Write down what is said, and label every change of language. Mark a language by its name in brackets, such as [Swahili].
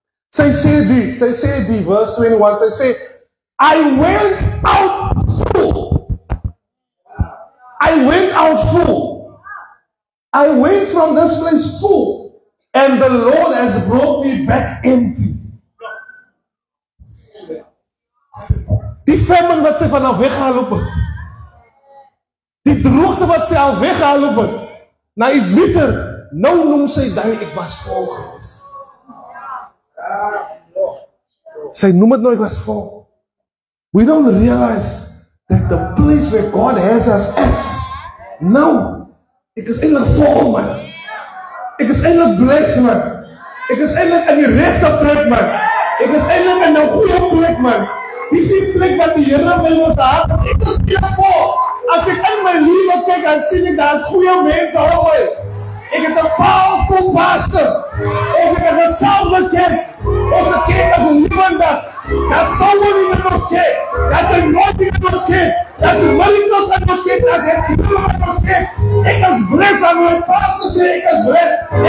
[Afrikaans] Sy sê die, verse 21, sy sê, [English] I went out full. I went out full. I went from this place full, and the Lord has brought me back empty. [Afrikaans] Die famine wat sy van haar weggeloop het, die droogte wat sy al weggeloop het, na iets bitter, nou noem sy die, ek was vol gewees. Sy noem het nou, ek was vol. [English] We don't realize that the place where God has us at, [Afrikaans] nou, ek is eindelijk vol, man. Ek is eindelijk blessed, man. Ek is eindelijk in die rechte plek, man. Ek is eindelijk in die goeie plek, man. Die is die plek wat die Here my moet hart. Ek is weer vol. As ek in my lewe kyk, dan sien ek, daar is goeie mense om my. Ek het 'n powerful pastor. Ons het 'n gesamentlik kerk. Onze kerk is lewendig. Daar's someone in ons kerk. Daar's 'n anointing in ons kerk. Daar's 'n miracles in ons kerk. Daar's 'n healing in ons kerk. Ek is blessed aan my pastor sê ek is blessed.